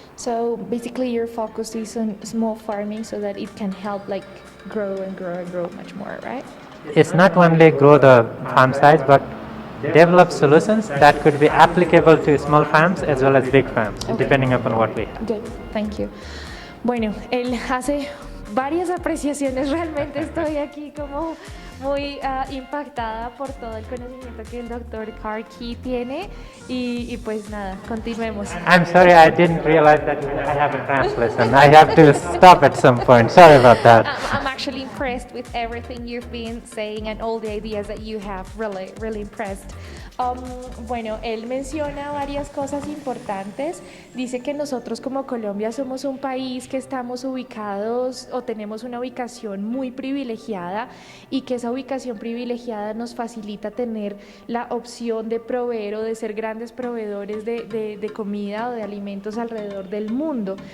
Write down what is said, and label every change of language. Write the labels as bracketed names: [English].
[English] So basically your focus is on small farming so that it can help like grow and grow and grow much more, right? It's not only grow the farm size, but develop solutions that could be applicable to small farms as well as big farms, depending upon what we have. Good, thank you. [Spanish] Bueno, él hace varias apreciaciones, realmente estoy aquí como muy impactada por todo el conocimiento que el doctor Karkee tiene y pues nada, continuemos. [English] I'm sorry, I didn't realize that I have a translation. I have to stop at some point. Sorry about that. I'm actually impressed with everything you've been saying and all the ideas that you have. Really, really impressed. [Spanish] Bueno, él menciona varias cosas importantes. Dice que nosotros como Colombia somos un país que estamos ubicados o tenemos una ubicación muy privilegiada y que esa ubicación privilegiada nos facilita tener la opción de proveer o de ser grandes proveedores de comida o de alimentos alrededor del mundo.